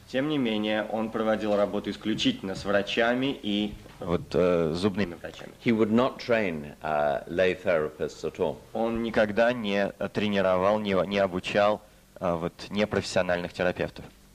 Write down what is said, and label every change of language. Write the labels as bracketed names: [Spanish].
[Russian] Тем не менее, он проводил работу исключительно с врачами и зубными врачами. [English] He would not train lay therapists at all. [Russian] Он никогда не тренировал, не обучал непрофессиональных терапевтов.